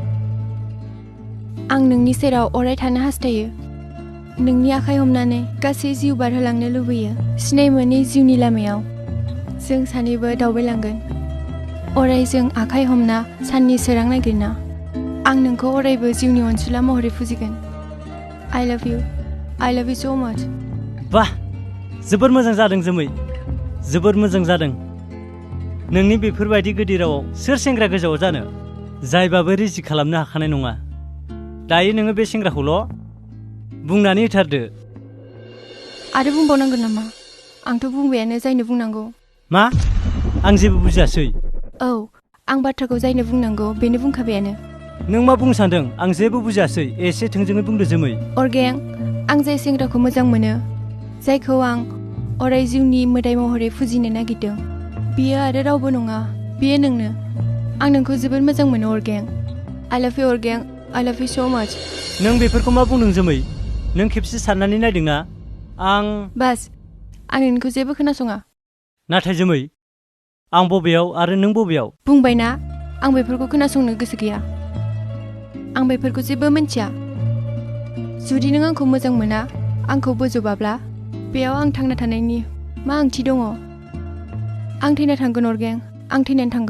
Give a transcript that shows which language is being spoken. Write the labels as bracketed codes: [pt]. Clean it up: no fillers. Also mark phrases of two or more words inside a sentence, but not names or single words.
[brx] आं नोंनि सेराव अराय थानो हास्थायो नोंनि आखाइ हमनानै गासै जिउ बारहोलांनो लुबैयो सिनाय मोनै जिउनि लामायाव जों सानैबो दावबायलांगोन अराय जों आखाइ हमना साननि सोरां नागिरना आं नोंखौ अरायबो जिउनि अनसुला महरै फुजिगोन [en] I love you so much [brx] बाह जोबोर मोजां जादों जोमै जोबोर मोजां जादों नोंनि बेफोरबायदि गोदै रावाव सोर सेंग्रा गोजावाव जानो जायबाबो रिजि खालामनो हाखानाय नङा दायो नोङो बे सेंग्राखौल' बुंनानै होथारदो आरो बुंबावनांगोन नामा आंथ' बुंबायानो जायनो बुंनांगौ मा आं जेबो बुजियासै औ आं बाथ्राखौ जायनो बुंनांगौ बेनो बुंखाबायानो नों मा बुंनो सानदों आं जेबो बुजियासै एसे थोंजोङै बुंदो जोमै अरगें आं जाय सेंग्राखौ मोजां मोनो जायखौ आं अराय जिउनि मोदाय महरै फुजिनो नागिरदों बियो आरो रावबो नङा बियो नोंनो आं नोंखौ जोबोद मोजां मोनो अरगें [en] I love you [brx] अरगें [en] I love you so much [brx] नों बेफोरखौ मा बुंदों जोमै नों खेबसे साननानै नायदोंना आं बास आं नोंखौ जेबो खोनासङा नाथाय जोमै आं बबेयाव आरो नों बबेयाव बुंबायना आं बेफोरखौ खोनासंनो गोसो गैया आं बेफोरखौ जेबो मिन्थिया जुदि नों आंखौ मोजां मोना आंखौ बोजबाब्ला बेयाव आं थांना थानायनि मा ओंथि दङ आं थैना थांगोन अरगें आं थैनानै थांगोन